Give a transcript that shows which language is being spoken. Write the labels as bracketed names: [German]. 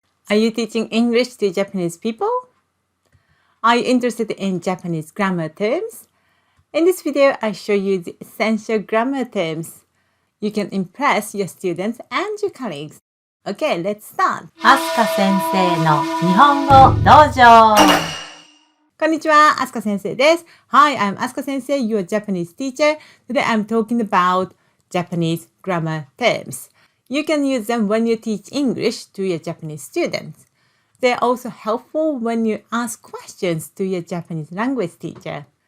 [English] Are you teaching English to Japanese people? Are you interested in Japanese grammar terms? In this video, I show you the essential grammar terms. You can impress your students and your colleagues. Okay, let's start. [Japanese] あすか先生の日本語道場。こんにちは、Asuka Sensei です。 [English] Hi, I'm Asuka Sensei, your Japanese teacher. Today I'm talking about Japanese grammar terms. You can use them when you teach English to your Japanese students. They're also helpful when you ask questions to your Japanese language teacher.